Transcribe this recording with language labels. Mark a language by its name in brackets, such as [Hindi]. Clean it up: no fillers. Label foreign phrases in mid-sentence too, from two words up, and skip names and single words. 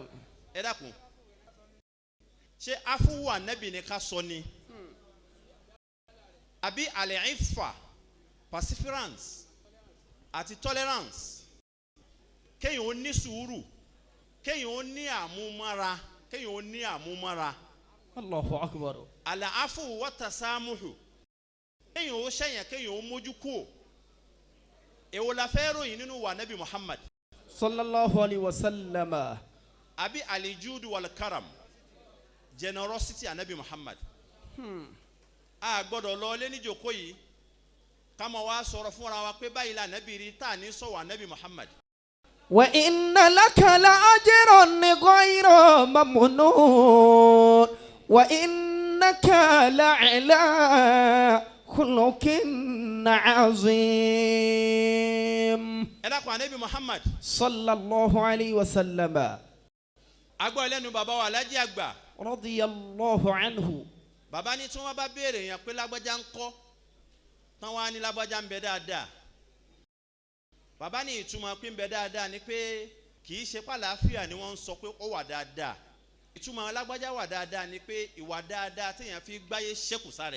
[Yoruba] ẹ dákun ṣé afuwu Ànábì ni ká sọ ni àbí al-iffa perseverance àti tolerance kéèyàn ó ní sùúrù kéèyàn ó ní àmúmára [Arabic] الله أكبر. العفو والتسامح [Yoruba] kéèyàn ó ṣẹ̀yàn kéèyàn ó mójú kúò èwo la fẹ́ ròyìn nínú wa Ànábì Muhammad [Arabic] صلى الله عليه وسلم. [Yoruba] àbí [Arabic] الجود والكرم [Yoruba] generosity Ànábì Muhammad. A gbọ́dọ̀ lọ lé ní jókòó yìí ká máa wá sọ̀rọ̀ fúnra wa pé báyìí la Ànábì rí tá à ní sọ̀wọ́ Ànábì Muhammad. [Arabic] وإن لك لأجرا غير ممنون وإنك لعلى خلق عظيم. [Yoruba] ẹ dákun Ànábì Muhammad [Arabic] صلى الله عليه وسلم. [Yoruba] agbọ́ ẹlẹ́nu bàbá wa Alhaji àgbà [Arabic] رضي الله عنه. [Yoruba] bàbá ní tí wọ́n bá béèrè yẹn pé lágbájá ń kọ́ tán wá ní lágbájá ń bẹ dáadáa bàbá ní ìtumọ̀ pé ń bẹ dáadáa ni pé kì í ṣe pàlàáfíà ni wọ́n ń sọ pé ó wà dáadáa ìtumọ̀ lágbájá wà dáadáa ni pé ìwà dáadáa téèyàn fi gbáyé ṣẹ́kù sáré.